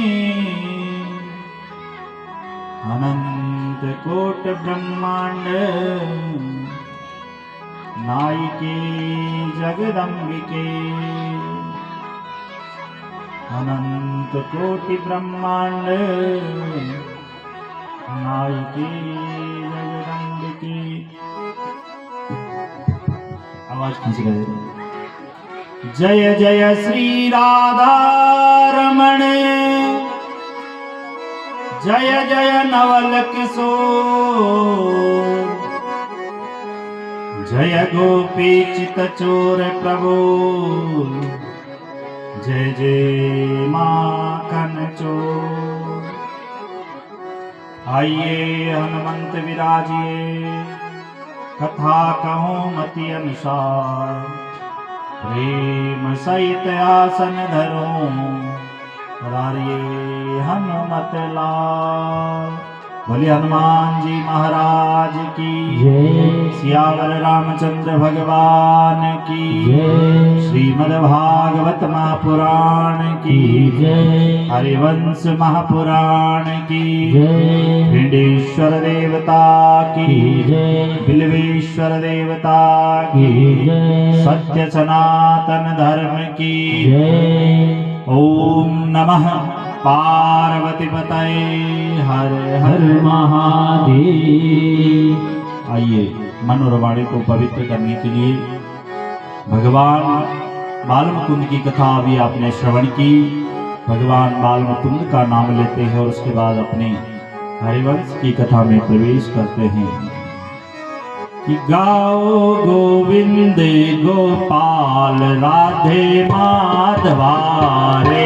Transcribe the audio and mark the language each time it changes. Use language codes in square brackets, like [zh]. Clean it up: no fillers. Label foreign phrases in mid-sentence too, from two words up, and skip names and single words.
[sa] अनंत कोट ब्रह्मांड नायिके जगदंबिके अनंत कोटि ब्रह्मांड नायिके जगदंबिके। [hi] आवाज खींच रहे। जय जय श्री राधा रमण जय जय नवल किशोर जय गोपी चित चोर प्रभु जय जय माखन चोर। आइए हनुमंत विराजिए कथा कहूँ मति अनुसार प्रेम सहित आसन धरो रारिये हनुमत लाल। बोले हनुमान जी महाराज की जय। सियावर रामचंद्र भगवान की जय। श्रीमद् भागवत महापुराण की जय। हरिवंश महापुराण की जय। भिडेश्वर देवता की जय। बिल्वेश्वर देवता की जय। सत्य सनातन धर्म की जय। [sa] ओम नमः पार्वती पतये हर हर महादेव। [hi] आइए मन और वाणी को पवित्र करने के लिए भगवान बालमुकुंद की कथा अभी आपने श्रवण की। भगवान बालमुकुंद का नाम लेते हैं और उसके बाद अपने हरिवंश की कथा में प्रवेश करते हैं कि गाओ गोविंद गोपाल राधे माधवा रे।